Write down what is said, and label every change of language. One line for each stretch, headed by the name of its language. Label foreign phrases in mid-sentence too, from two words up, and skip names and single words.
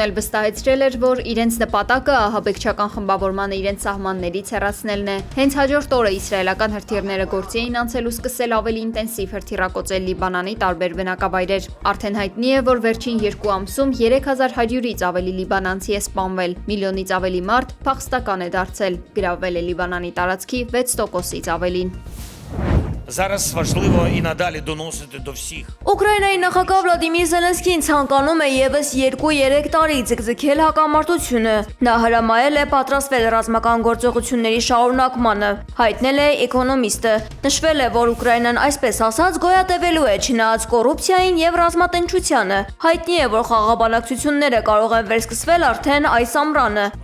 Armenian: էլ վստահեցրել էր, որ իրենց նպատակը ահաբեկչական խմբավորմանը իրենց սահմաններից հեռացնելն է։ Հենց հաջորդ օրը իսրայելական հրթիռները գործի էին անցել ու սկսել ավելի ինտենսիվ հրթիռակոծել Լիբանանի տարբեր բնակավայրեր։ Արդեն հայտնի է, որ վերջին 2 ամսում 3100-ից ավելի լիբանանցի է սպանվել, միլիոնից ավելի մարդ փախստական է դարձել, գրավվել է Լիբանանի տարածքի 6%-ից ավելին։
Ukrainian: Зараз важливо і надалі доносити до всіх.
Armenian: Ուկրաինայի նախագահ Վլադիմիր Զելենսկին ցանկանում է եւս 2-3 տարի ձգձգել հակամարտությունը։ Նա հրամայել է պատրաստվել ռազմական գործողությունների շարունակմանը, հայտնել է Էկոնոմիստը։ Նշվել է, որ Ուկրաինան այսպես ասած գոյատևելու է չնայած կոռուպցիային եւ ռազմատենչությանը։ Հայտնի է, որ խաղաբանակցությունները կարող են վերսկսվել արդեն այս ամռանը։